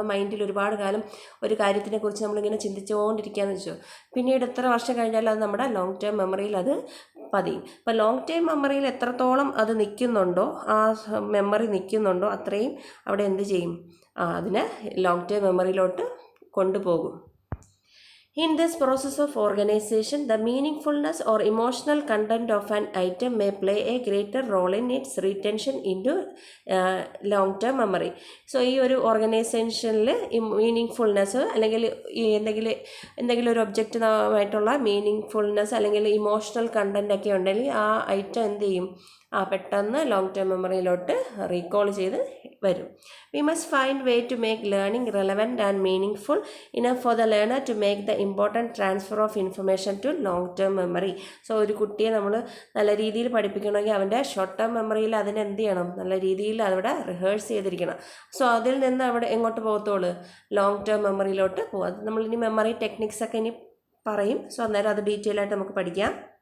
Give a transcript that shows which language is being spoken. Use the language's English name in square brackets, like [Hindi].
[Malayalam] നമ്മുടെ മൈൻഡിൽ ഒരുപാട് കാലം ഒരു കാര്യത്തിനെ കുറിച്ച് നമ്മളിങ്ങനെ ചിന്തിച്ചുകൊണ്ടിരിക്കുകയെന്ന് വെച്ചോ, പിന്നീട് എത്ര വർഷം കഴിഞ്ഞാലും അത് നമ്മുടെ ലോങ് ടേം മെമ്മറിയിൽ അത് പതിയും. അപ്പോൾ ലോങ് ടൈം മെമ്മറിയിൽ എത്രത്തോളം അത് നിൽക്കുന്നുണ്ടോ, ആ മെമ്മറി നിൽക്കുന്നുണ്ടോ, അത്രയും അവിടെ എന്ത് ചെയ്യും, അതിനെ ലോങ് ടൈം മെമ്മറിയിലോട്ട് കൊണ്ടുപോകും. [English] In this process of organization, the meaningfulness or emotional content of an item may play a greater role in its retention into long-term memory. [Malayalam] So, ഈ ഒരു ഓർഗനൈസേഷനിൽ മീനിങ്ഫുൾനെസ് അല്ലെങ്കിൽ എന്തെങ്കിലും ഒരു ഒബ്ജക്റ്റുമായിട്ടുള്ള മീനിങ്ഫുൾനെസ് അല്ലെങ്കിൽ ഇമോഷണൽ കണ്ടൻ്റ് ഒക്കെ ഉണ്ടെങ്കിൽ ആ ഐറ്റം എന്ത് ചെയ്യും, പെട്ടെന്ന് ലോങ് ടേം മെമ്മറിയിലോട്ട് റീകോൾ ചെയ്ത് വരും. [English] We must find way to make learning relevant and meaningful enough for the learner to make the important transfer of information to long term memory. [Malayalam] So ഒരു കുട്ടിയെ നമ്മൾ നല്ല രീതിയിൽ പഠിപ്പിക്കണമെങ്കിൽ അവൻ്റെ ഷോർട്ട് ടേം മെമ്മറിയിൽ അതിന് എന്ത് ചെയ്യണം, നല്ല രീതിയിൽ അവിടെ റിഹേഴ്സ് ചെയ്തിരിക്കണം. സോ അതിൽ നിന്ന് അവിടെ എങ്ങോട്ട് പോകത്തുള്ളൂ, ലോങ് ടേം മെമ്മറിയിലോട്ട് പോകും. അത് നമ്മളിനി മെമ്മറി ടെക്നിക്സ് ഒക്കെ ഇനി പറയും. സോ അന്നേരം അത് ഡീറ്റെയിൽ ആയിട്ട് നമുക്ക് പഠിക്കാം.